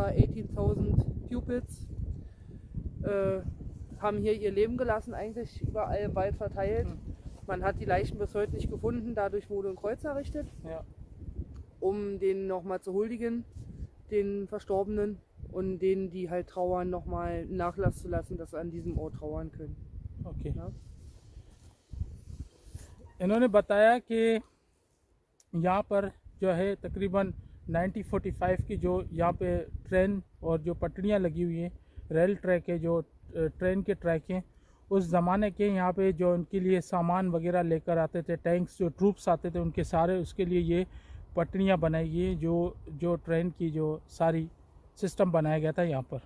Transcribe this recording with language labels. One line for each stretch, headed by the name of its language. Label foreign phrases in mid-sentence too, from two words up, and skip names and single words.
German: 18.000 Pupils haben hier ihr Leben gelassen, eigentlich überall im Wald verteilt. Man hat die Leichen bis heute nicht gefunden, dadurch wurde ein Kreuz errichtet, um denen nochmal zu huldigen, den Verstorbenen, und denen, die halt trauern, nochmal Nachlass zu lassen, dass sie an diesem Ort trauern können. Okay.
Hindi: इन्होंने बताया कि यहाँ पर जो है तकरीबन 1945 की जो यहाँ पे ट्रेन और जो पटरियाँ लगी हुई हैं,
English: rail track
Hindi: है, जो ट्रेन के ट्रैक हैं, उस ज़माने के यहाँ पे जो उनके लिए सामान वगैरह लेकर आते थे, टैंक्स, जो ट्रूप्स आते थे उनके सारे, उसके लिए ये पटरियाँ बनाई गई, जो ट्रेन की जो सारी सिस्टम बनाया गया था यहाँ पर।